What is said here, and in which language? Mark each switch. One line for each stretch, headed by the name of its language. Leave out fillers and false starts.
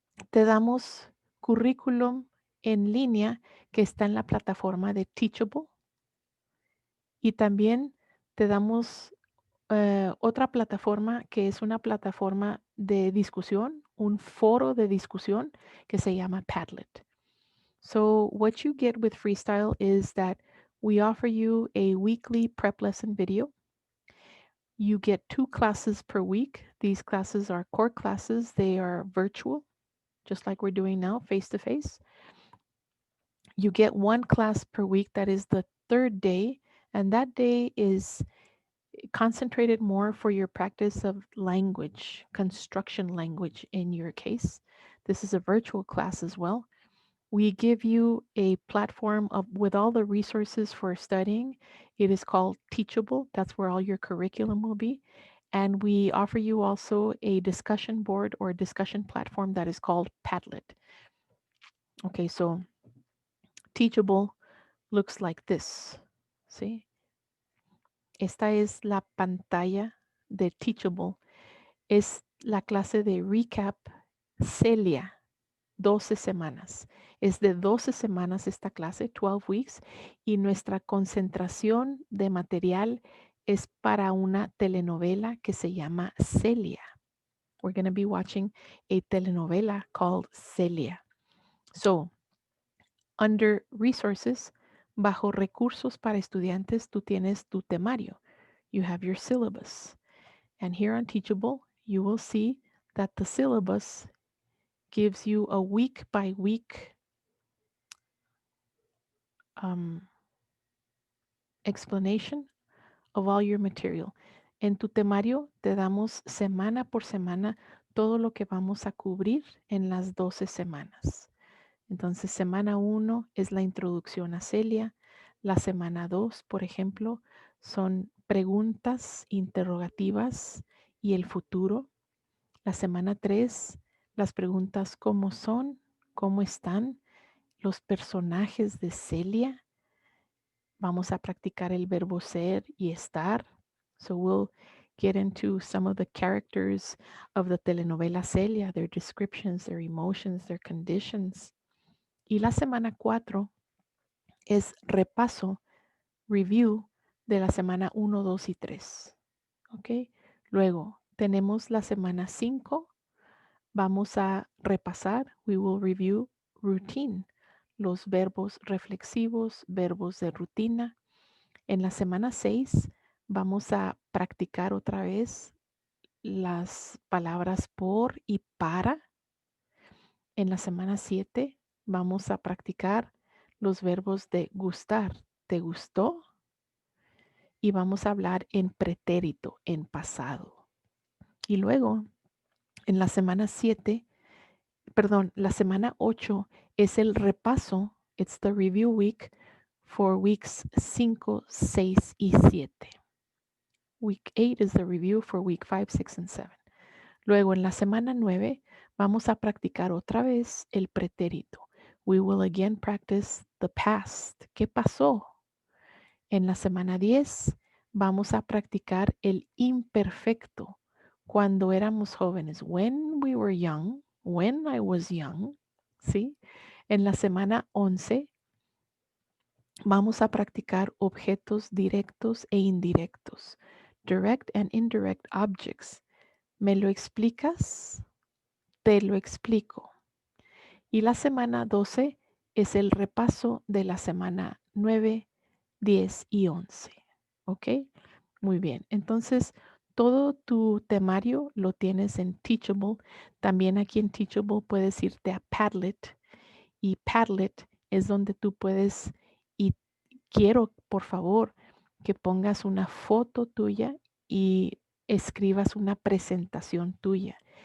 Spanish: Te damos currículum en línea que está en la plataforma de Teachable. Y también te damos otra plataforma que es una plataforma de discusión, un foro de discusión que se llama Padlet.
English: So what you get with Freestyle is that we offer you a weekly prep lesson video. You get 2 classes per week. These classes are core classes. They are virtual, just like we're doing now, face to face. You get 1 class per week that is the 3rd day, and that day is concentrated more for your practice of language, construction language in your case. This is a virtual class as well. We give you a platform with all the resources for studying. It is called Teachable. That's where all your curriculum will be. And we offer you also a discussion board or discussion platform that is called Padlet. Okay, so Teachable looks like this. See?
Spanish: Esta es la pantalla de Teachable. Es la clase de Recap Celia, 12 semanas. Es de 12 semanas esta clase,
English: 12 weeks,
Spanish: y nuestra concentración de material es para una telenovela que se llama Celia.
English: We're going to be watching a telenovela called Celia. So, under resources,
Spanish: bajo recursos para estudiantes, tú tienes tu temario.
English: You have your syllabus. And here on Teachable, you will see that the syllabus gives you a week by week explanation of all your material.
Spanish: En tu temario te damos semana por semana todo lo que vamos a cubrir en las 12 semanas. Entonces, semana 1 es la introducción a Celia. La semana 2, por ejemplo, son preguntas interrogativas y el futuro. La semana 3, las preguntas cómo son, cómo están los personajes de Celia. Vamos a practicar el verbo ser y estar.
English: So we'll get into some of the characters of the telenovela Celia, their descriptions, their emotions, their conditions.
Spanish: Y la semana 4 es repaso, review de la semana 1, 2 y 3. ¿Ok? Luego tenemos la semana 5. Vamos a repasar,
English: we will review routine,
Spanish: los verbos reflexivos, verbos de rutina. En la semana 6 vamos a practicar otra vez las palabras por y para. En la semana 7 vamos a practicar los verbos de gustar. ¿Te gustó? Y vamos a hablar en pretérito, en pasado. Y luego, en la semana 7, perdón, la semana 8 es el repaso.
English: It's the review week for weeks 5, 6 y 7. Week 8 is the review for week 5, 6 and 7.
Spanish: Luego en la semana 9 vamos a practicar otra vez el pretérito.
English: We will again practice the past.
Spanish: ¿Qué pasó? En la semana 10 vamos a practicar el imperfecto. Cuando éramos jóvenes.
English: When we were young. When I was young. ¿Sí?
Spanish: En la semana 11 vamos a practicar objetos directos e indirectos.
English: Direct and indirect objects.
Spanish: ¿Me lo explicas? Te lo explico. Y la semana 12 es el repaso de la semana 9, 10 y 11. ¿Ok? Muy bien. Entonces, todo tu temario lo tienes en Teachable. También aquí en Teachable puedes irte a Padlet. Y Padlet es donde tú puedes, y quiero, por favor, que pongas una foto tuya y escribas una presentación tuya.